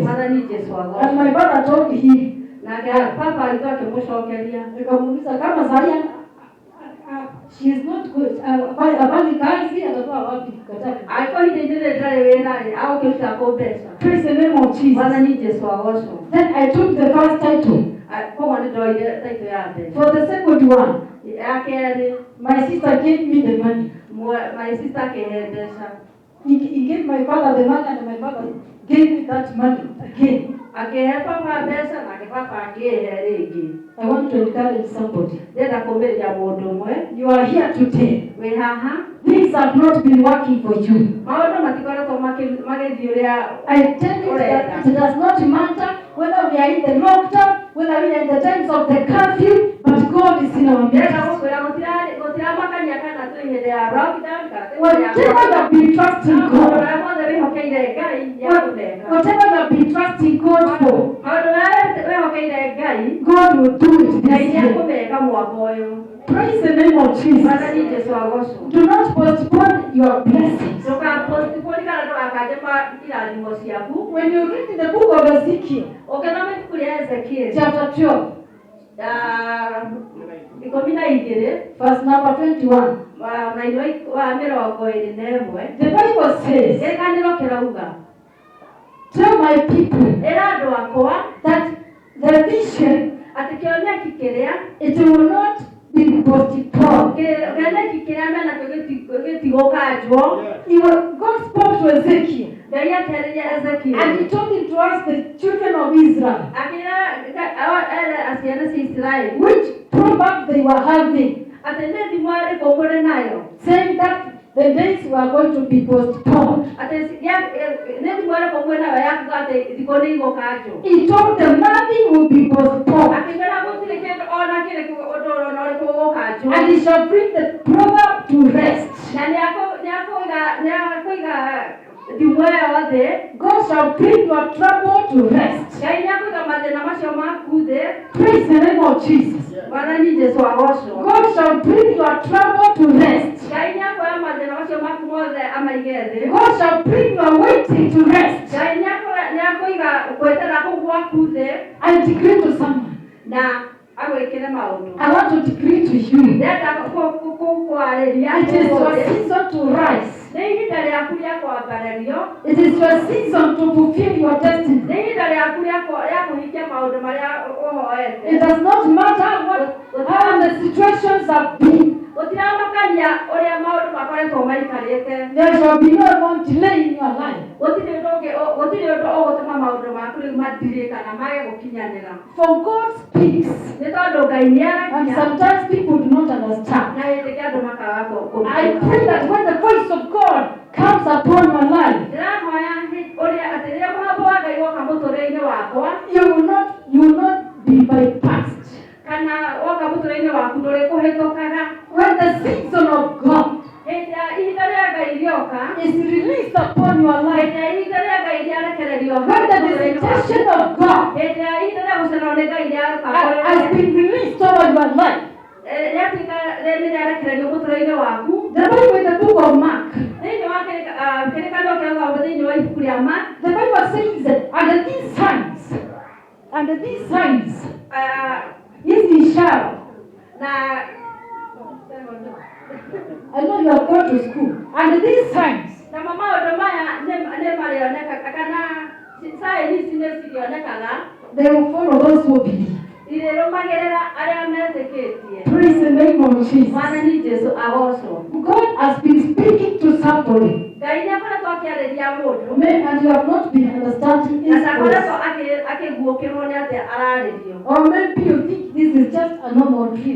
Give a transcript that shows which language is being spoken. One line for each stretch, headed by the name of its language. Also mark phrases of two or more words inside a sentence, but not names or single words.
English: And my father told him, she is not good. Praise the name of Jesus. Then I took the first title.
Kikuyu: Koguo nĩ ndoire taito ya mbere.
English: For the second one,
Kikuyu: Ya kerĩ,
English: my sister gave me the money. my sister
Kikuyu: akĩhe mbeca.
English: He gave my father the money and my father gave me that money again.
Kikuyu: Akĩhe baba mbeca nake baba akĩhe rĩngĩ.
English: I want to encourage somebody.
Kikuyu: Ndĩrenda kũũmĩrĩria mũndũ ũmwe.
English: You are here today.
Kikuyu: Wĩ haha.
English: Things have not been working for you.
Kikuyu: Maũndũ matikoretwo magĩthiĩ ũrĩa
English: I tell you that it does not matter whether we are in the lockdown, whether we are in the times of the curfew, but God is in our midst.
Kikuyu: ndĩrenda gũkwĩra gũtiramakania kana twĩ hĩndĩ ya lockdown kana
English: Whatever you have been trusting God,
Kikuyu: ũrĩa mothe wĩhokeire Ngai nĩagũmeka.
English: whatever you have been trusting God for,
Kikuyu: Maũndũ marĩa wĩhokeire Ngai,
English: God will do it
Kikuyu: Ngai
English: this year.
Kikuyu: nĩakũmeka mwaka ũyũ.
English: Praise the name of Jesus.
Kikuyu: Mwathani Jesũ agocwo.
English: Do not postpone your blessings.
Kikuyu: Ndũgapostpone kana ndũgakanje irathimo ciaku.
English: When you read in the book of Ezekiel,
Kikuyu: Ũkĩthoma ibuku rĩa Ezekiel,
English: chapter 12,
Kikuyu: ikũmi na igĩrĩ,
English: verse number 21,
Kikuyu: mũraini wa mĩrongo ĩrĩ na ĩmwe,
English: the Bible says,
Kikuyu: kĩrĩkanĩro kĩrauga,
English: tell my people
Kikuyu: ĩra andũ akwa
English: that the vision,
Kikuyu: atĩ kĩoneki kĩrĩa
English: it will not be postponed.
Kikuyu: kĩoneki kĩrĩa menakĩo gĩtigũkanjwo.
English: God spoke to Ezekiel
Kikuyu: Ngai akĩarĩria Ezekiel,
English: and he told him to ask the children of Israel
Kikuyu: akĩra ciana cia Isiraeli
English: which proverb they were having,
Kikuyu: atĩ nĩ thimo ĩrĩkũ mũrĩ nayo,
English: saying that the days were going to be postponed.
Kikuyu: atĩ nĩ thimo ĩrĩkũ mwĩ nayo ya kuga atĩ thikũ nĩ igũkanjwo.
English: He told them nothing will be postponed,
Kikuyu: Akĩmera gũtirĩ kĩndũ ona kĩrĩkũ ũndũ ona ũrĩkũ ũgũkanjwo.
English: and he shall bring the proverb to rest.
Kikuyu: Na nĩakũiga thimo ĩyo thĩ.
English: God shall bring your trouble to rest.
Kikuyu: Ngai nĩakũiga mathĩna macio maku thĩ.
English: Praise the name of Jesus.
Kikuyu: Mwathani Jesũ agocwo.
English: God shall bring your trouble to rest.
Kikuyu: Ngai nĩakuoya mathĩna macio maku mothe amaige thĩ.
English: God shall bring your waiting to rest.
Kikuyu: Ngai nĩakũiga gwetera kũu gwaku thĩ
English: I decree to someone,
Kikuyu: na agwĩkĩre maũndũ.
English: I want to decree to you,
Kikuyu: Ndĩrenda kũarĩria
English: it is your season to rise.
Kikuyu: nĩ ihinda rĩaku rĩa kwambarĩrio.
English: It is your season to fulfill your destiny.
Kikuyu: Nĩ ihinda rĩaku rĩa kũhingia maũndũ marĩa ũhoete.
English: It does not matter how the situations have been.
Kikuyu: Gũtiramakania ũrĩa maũndũ makoretwo maikarĩte.
English: There shall be no more delay in your life.
Kikuyu: Gũtirĩ ũndũ ũgũtũma maũndũ maku rĩu mathirĩ kana mage gũkinyanĩra.
English: For God speaks,
Kikuyu: Nĩ tondũ Ngai
English: and
Kikuyu: nĩaragia
English: sometimes people do not understand.
Kikuyu: na hĩndĩ ĩngĩ andũ makaga
English: I pray that when the voice of God comes upon your life,
Kikuyu: ndĩrahoya ũrĩa atĩ rĩrĩa mũgambo wa Ngai woka mũtũrĩre-inĩ wakwa,
English: you will not be bypassed.
Kikuyu: kana woka mũtũrĩre-inĩ waku ndũrĩkũhĩtũkaga.
English: When the season of God
Kikuyu: Hĩndĩ ya ihinda rĩa Ngai rĩoka,
English: is released upon your life,
Kikuyu: hĩndĩ ya ihinda rĩa Ngai rĩarekererio
English: when the visitation of God
Kikuyu: hĩndĩ ya ihinda rĩa gũcererwo nĩ Ngai
English: has been released over your life,
Kikuyu: rĩatuĩka rĩarekererio mũtũrĩre-inĩ waku,
English: the Bible in the book of Mark,
Kikuyu: thĩinĩ wa kĩrĩkanĩro kĩa Watho thĩinĩ wa ibuku rĩa Mark,
English: the Bible says that under these signs,
Swahili: hizi ishara.
Kikuyu: na
English: I know you have gone to school. Under these signs,
Kikuyu: na maũndũ maya nĩ marĩonekaga kana saĩni ici nĩ cirĩonekaga
English: they will follow those who believe.
Kikuyu: irĩrũmagĩrĩra arĩa metĩkĩtie.
English: Praise the name of Jesus.
Kikuyu: Mwathani Jesũ agocwo.
English: God has been speaking to somebody,
Kikuyu: Ngai nĩakoretwo akĩarĩria mũndũ
English: and you have not been understanding
Kikuyu: na
English: his
Kikuyu: ndakoretwo
English: voice.
Kikuyu: akĩguũkĩrwo nĩ atĩ ararĩrio.
English: Or maybe you think this is just a normal dream.